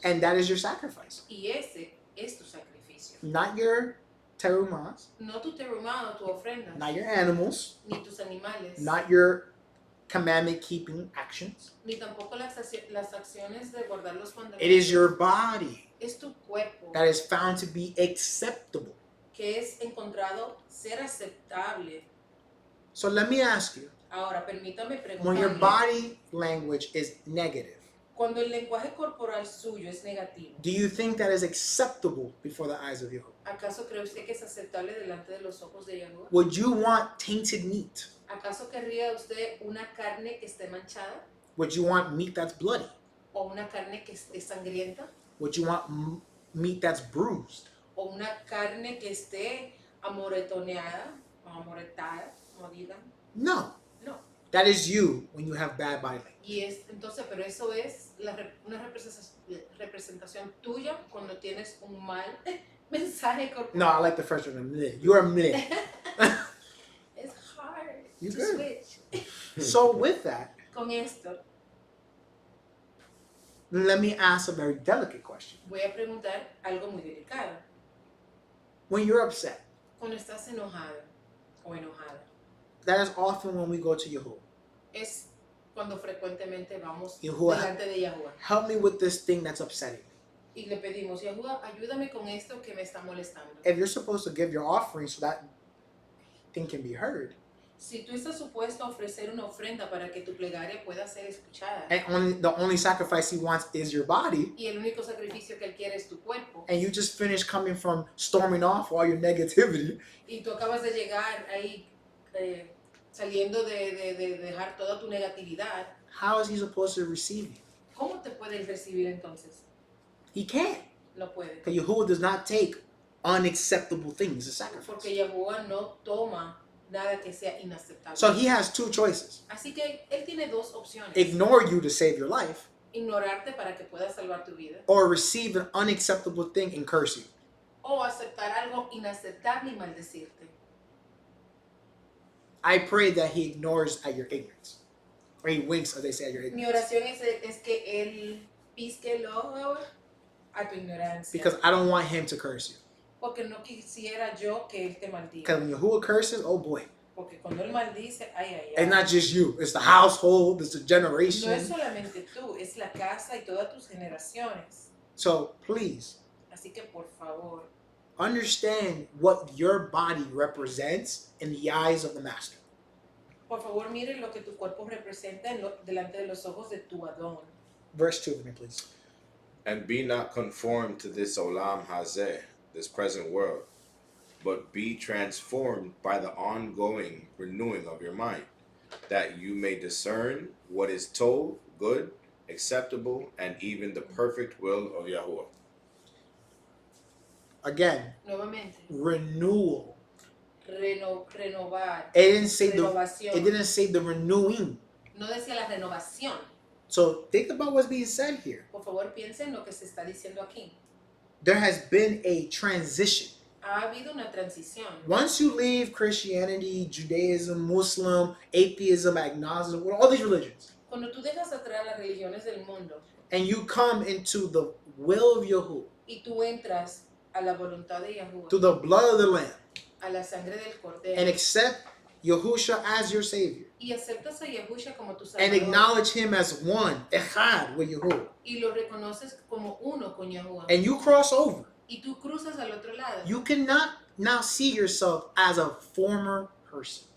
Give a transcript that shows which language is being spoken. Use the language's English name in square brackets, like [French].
[English] And that is your sacrifice. [Spanish] Y ese es tu sacrificio. [English] Not your terumas, [Spanish] No tu terumá o tu ofrenda, [English] not your animals, [Spanish] ni tus animales, [English] not your commandment keeping actions. [Spanish] ni tampoco las acciones de guardar los mandamientos. [English] It is your body [Spanish] Es tu cuerpo [English] that is found to be acceptable. [Spanish] que es encontrado ser aceptable. [English] So let me ask you, [Spanish] Ahora, permítame [English] when your [Spanish] preguntarle, [English] body language is negative, [Spanish] cuando el lenguaje corporal suyo es negativo, [English] do you think that is acceptable before the eyes of Yahuwah? [Spanish] ¿acaso cree usted que es aceptable delante de los ojos de Yahuwah? [English] Would you want tainted meat? [Spanish] ¿Acaso querría usted una carne que esté manchada [English] Would you want meat that's bloody? [Spanish] o una carne que esté sangrienta [English] Would you want meat that's bruised? [Spanish] o una carne que esté amoretoneada o amoretada, como digan? [English] No. [Spanish] No. [English] That is you when you have bad body language. [Spanish] Y entonces, pero eso es una representación tuya cuando tienes un mal mensaje corporal. [English] No, I like the first one. Mleh. You are mleh. It's hard You to good. switch. So with that, [Spanish] Con esto, [English] let me ask a very delicate question. [Spanish] voy a preguntar algo muy delicado. [English] When you're upset, [Spanish] Cuando estás enojado o enojada, [English] that is often when we go to Yahuwah. [Spanish] es cuando frecuentemente vamos [English] Yahuwah. [Spanish] delante de Yahuwah [English] Help me with this thing that's upsetting me. [Spanish] y le pedimos, Yahuwah, ayúdame con esto que me está molestando. [English] If you're supposed to give your offering so that thing can be heard, [Spanish] Si tú estás supuesto a ofrecer una ofrenda para que tu plegaria pueda ser escuchada [English] and the only sacrifice he wants is your body, [Spanish] y el único sacrificio que él quiere es tu cuerpo [English] and you just finished coming from storming off all your negativity, [Spanish] y tú acabas de llegar ahí saliendo de dejar toda tu negatividad, [English] how is he supposed to receive you? [Spanish] ¿cómo te puede recibir entonces? [English] He can't. [Spanish] No puede. [English] Because Yahuwah does not take unacceptable things as sacrifice. [Spanish] Porque Yahuwah no toma nada que sea inaceptable. [English] So he has two choices. [Spanish] Así que él tiene dos opciones. [English] Ignore you to save your life, [Spanish] Ignorarte para que puedas salvar tu vida. [English] or receive an unacceptable thing and curse you. [Spanish] O aceptar algo inaceptable y maldecirte. [English] I pray that he ignores at your ignorance. Or he winks, as they say, at your [Spanish] Mi [English] ignorance. [Spanish] oración es que él pisque el ojo a tu ignorancia. [English] Because I don't want him to curse you. [Spanish] Porque no quisiera yo que él te maldiga. [English] Because when Yahuwah curses, oh boy. [Spanish] Porque cuando él maldice, ay, ay, ay. [English] It's not just you. It's the household. It's the generation. [Spanish] No es solamente tú, es la casa y todas tus generaciones. [English] So please, [Spanish] Así que por favor, [English] understand what your body represents in the eyes of the master. [Spanish] por favor mire lo que tu cuerpo representa delante de los ojos de tu Adón. [English] Verse 2 for me, please. And be not conformed to this olam hazeh, this present world, but be transformed by the ongoing renewing of your mind, that you may discern what is told, good, acceptable, and even the perfect will of Yahuwah. Again, [Spanish] Nuevamente, [English] renewal. [Spanish] renovar. [English] It didn't say [Spanish] Renovación. [English] it didn't say the renewing. [Spanish] No decía la renovación. [English] So think about what's being said here. [Spanish] Por favor, piensen lo que se está diciendo aquí. [English] There has been a transition. [Spanish] Ha habido una transición. [English] Once you leave Christianity, Judaism, Muslim, atheism, agnosticism, all these religions, [Spanish] Cuando tú dejas atrás las religiones del mundo [English] and you come into the will of Yahuwah, [Spanish] y tú entras a la voluntad de Yahuwah, [English] to the blood of the Lamb, [Spanish] a la sangre del Cordero, [English] and accept Yahusha as your Savior, [Spanish] y aceptas a Yahushua como tu [English] and [Spanish] Salvador, [English] acknowledge Him as one, echad with Yahuwah, [Spanish] y lo reconoces como uno con Yahuwah, [English] and you cross over, [Spanish] y tú cruzas al otro lado, [English] you cannot now see yourself as a former person.